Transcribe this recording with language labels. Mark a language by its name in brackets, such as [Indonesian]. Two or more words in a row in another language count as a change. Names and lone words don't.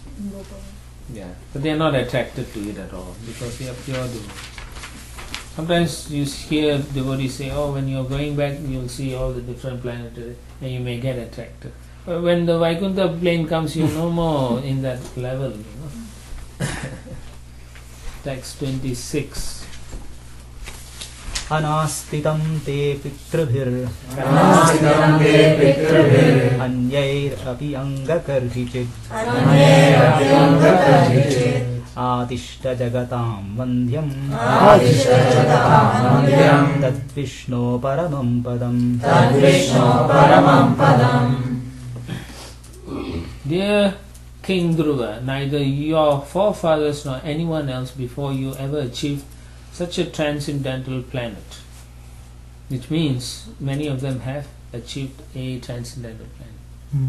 [English] Yeah, but they are not attracted to it at all because they are pure devotees. Sometimes you hear devotees say, oh, when you're going back, you'll see all the different planets and you may get attracted. But when the Vaikuntha plane comes, you're no more in that level, you know. Text 26. [Sanskrit] Anastitam te pitrabhir Anastitam te pitrabhir Anyair api angakarhichit Anyair api angakarhichit Adishta jagatam vandhyam Adishta jagatam vandhyam Tad-Vishno paramam padam Tad-Vishno paramam padam. [English] Dear King Dhruva, neither your forefathers nor anyone else before you ever achieved such a transcendental planet, which means many of them have achieved a transcendental planet.